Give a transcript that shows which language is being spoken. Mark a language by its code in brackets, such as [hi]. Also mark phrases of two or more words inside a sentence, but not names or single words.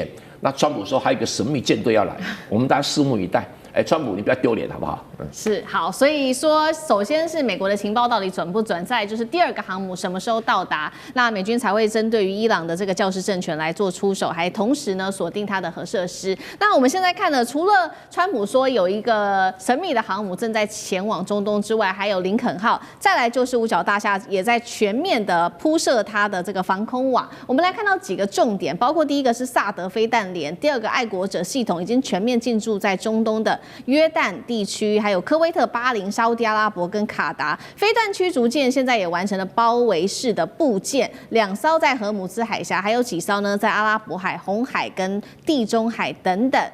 [zh] 那川普說還有一個神秘艦隊要來，我們大家拭目以待。川普，你不要丟臉好不好？是好，所以說，首先是美國的情報到底準不準，再來就是第2個航母什麼時候到達，那美軍才會針對於伊朗的這個教士政權來做出手，還同時呢鎖定它的核設施。那我們現在看的，除了川普說有一個神秘的航母正在前往中東之外，還有林肯號，再來就是五角大廈也在全面的鋪設它的這個防空網。我們來看到幾個重點，包括第一個是薩德飛彈連，第2個愛國者系統已經全面進駐在中東的約旦地區，還有科威特、巴林、沙烏地阿拉伯跟卡達。飛彈驅逐艦現在也完成了包圍式的布建，2艘在荷姆茲海峽，還有幾艘呢在阿拉伯海、紅海跟地中海等等。